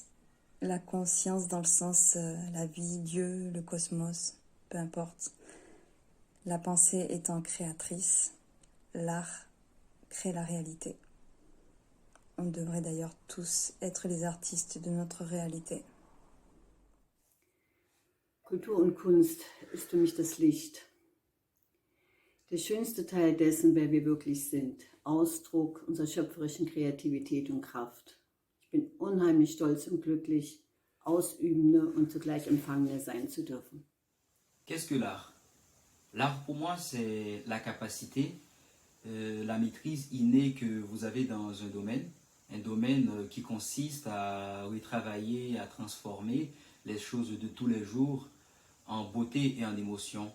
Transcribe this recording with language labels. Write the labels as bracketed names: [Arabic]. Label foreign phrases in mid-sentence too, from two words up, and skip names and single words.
[French] La conscience dans le sens la vie, Dieu, le cosmos, peu importe. La pensée étant créatrice, l'art crée la réalité. On devrait d'ailleurs tous être les artistes de notre réalité. [German] Kultur und Kunst ist für mich das Licht. Der schönste Teil dessen, wer wir wirklich sind. Ausdruck unserer schöpferischen Kreativität und Kraft. Ich bin unheimlich stolz und glücklich, Ausübende und zugleich Empfangene sein zu dürfen. [French] Qu'est-ce que l'art? L'art pour moi c'est la capacité, la maîtrise innée que vous avez dans un domaine qui consiste à retravailler, à transformer les choses de tous les jours en beauté et en émotion.